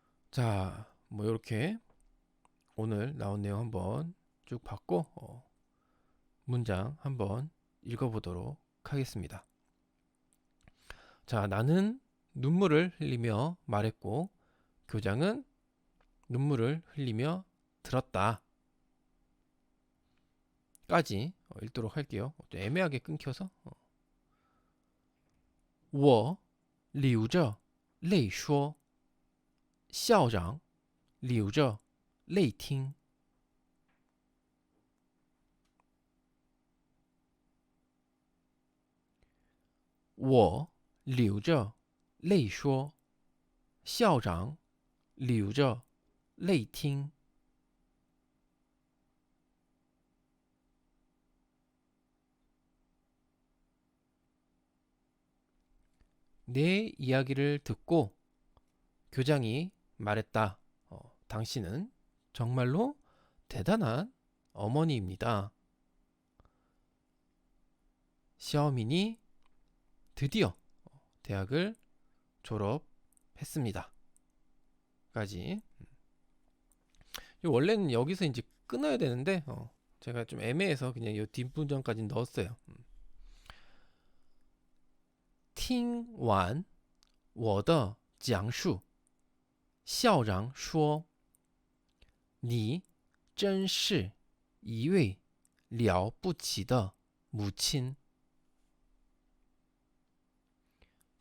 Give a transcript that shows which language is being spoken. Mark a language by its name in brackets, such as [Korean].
[Korean] 자, 뭐 이렇게 오늘 나온 내용 한번 쭉 봤고 문장 한번 읽어보도록 하겠습니다. 자, 나는 눈물을 흘리며 말했고 교장은 눈물을 흘리며 들었다. 까지 읽도록 할게요. 좀 애매하게 끊겨서 [Chinese] 我流着泪说校长流着泪听我流着泪说校长流着泪听 [Korean] 내 이야기를 듣고 교장이 말했다. 당신은 정말로 대단한 어머니입니다. 시어민이 드디어 대학을 졸업했습니다. 까지. 원래는 여기서 이제 끊어야 되는데 제가 좀 애매해서 그냥 이 뒷문장까지 넣었어요. [Chinese] 听完我的讲述，校长说：“你真是一位了不起的母亲。”